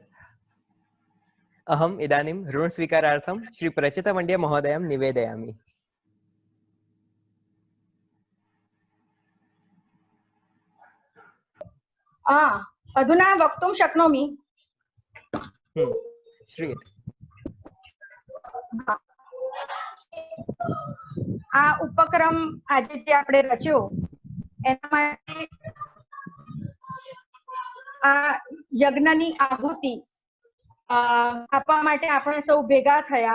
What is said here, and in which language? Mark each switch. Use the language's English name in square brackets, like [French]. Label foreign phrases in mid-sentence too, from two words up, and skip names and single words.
[Sanskrit] अहम् इदानीं ऋणस्वीकारार्थं श्री प्रचितमण्ड्य महोदयं निवेदयामि। अधुना वक्तुं शक्नोमि। श्रूयते। [Gujarati] આ ઉપક્રમ આજે જે આપણે રચ્યો એના માટે આ યજ્ઞની આહુતિ આપવા માટે આપણે સૌ ભેગા થયા।